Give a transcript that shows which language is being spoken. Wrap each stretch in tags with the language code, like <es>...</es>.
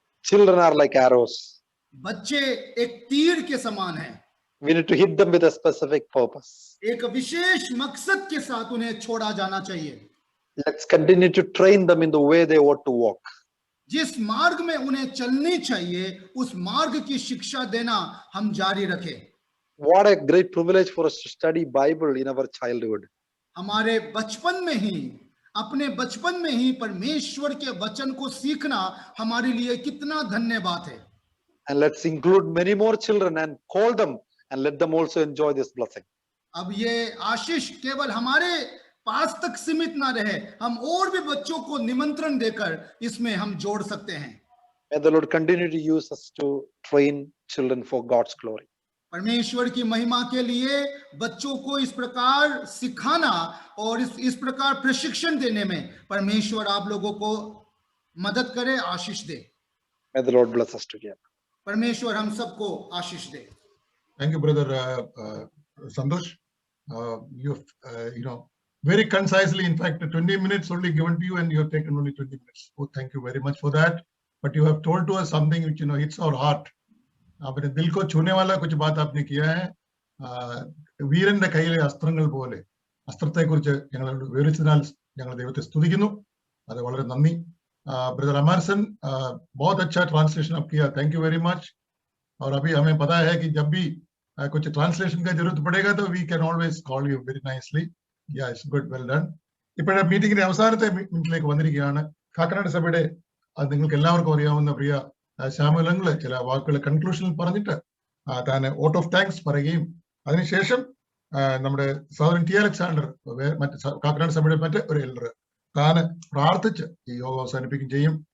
<en>Children are like arrows.</en> <hi>बच्चे एक तीर के समान हैं.</hi> <en>We need to hit them with a specific purpose.</en> <hi>एक विशेष मकसद के साथ उन्हें छोड़ा जाना चाहिए.</hi> <en>Let's continue to train them in the way they ought to walk.</en> <hi>जिस मार्ग में उन्हें चलनी चाहिए, उस मार्ग की शिक्षा देना हम जारी रखें.</hi> <en>What a great privilege for us to study Bible in our childhood.</en> <hi>हमारे बचपन में ही, अपने बचपन में ही परमेश्वर के वचन को सीखना हमारे लिए कितना धन्य बात है.</hi> <en>And let's include many more children and call them and let them also enjoy this blessing.</en> <hi>अब ये आशीष केवल हमारे पास तक सीमित ना रहे, हम और भी बच्चों को निमंत्रण देकर इसमें हम जोड़ सकते हैं.</hi> <en>May the Lord continue to use us to train children for God's glory.</en> <hi>परमेश्वर की महिमा के लिए बच्चों को इस प्रकार सिखाना और इस प्रकार प्रशिक्षण देने में परमेश्वर आप लोगों को मदद करे, आशीष दे.</hi> <en>May the Lord bless us together.</en> <hi>परमेश्वर हम सबको आशीष दे.</hi> <en>Thank you, brother Santosh. You very concisely, in fact, 20 minutes only given to you, and you have taken only 20 minutes. Oh, thank you very much for that. But you have told to us something which hits our heart.</en> <hi>आपने दिल को छूने वाला कुछ बात आपने किया है.</hi> <ml>വീരന്റെ കയ്യിലെ അസ്ത്രങ്ങൾ പോലെ അസ്ത്രത്തെക്കുറിച്ച് ഞങ്ങൾ വിവരിച്ചതിനാൽ ഞങ്ങൾ ദൈവത്തെ സ്തുതിക്കുന്നു. അത് വളരെ നന്ദി.</ml> <hi>ब्रदर अमरसन, बहुत अच्छा ट्रांसलेशन आप किया.</hi> <en>Thank you very much.</en> <hi>और अभी हमें पता है कि जब भी कुछ ट्रांसलेशन का जरूरत पड़ेगा तो</hi> <en>We can always call you very nicely. Yeah, it's good, well done.</en> <ml>ഇപ്പോഴത്തെ മീറ്റിംഗിന്റെ അവസാനത്തെ മിനിറ്റിലേക്ക് വന്നിരിക്കുകയാണ്. കാക്കനാട് സഭയുടെ നിങ്ങൾക്ക് എല്ലാവർക്കും അറിയാവുന്ന പ്രിയ ശ്യാമലങ്ങള് ചില വാക്കുകൾ കൺക്ലൂഷനിൽ പറഞ്ഞിട്ട് താൻ വോട്ട് ഓഫ് താങ്ക്സ് പറയുകയും അതിനുശേഷം നമ്മുടെ സഹോദരൻ ടി അലക്സാണ്ടർ മറ്റ് കാക്കനാട് സഭയുടെ മറ്റ് ഒരു എൽഡർ താൻ പ്രാർത്ഥിച്ച് ഈ യോഗം അവസാനിപ്പിക്കുകയും ചെയ്യും.</ml>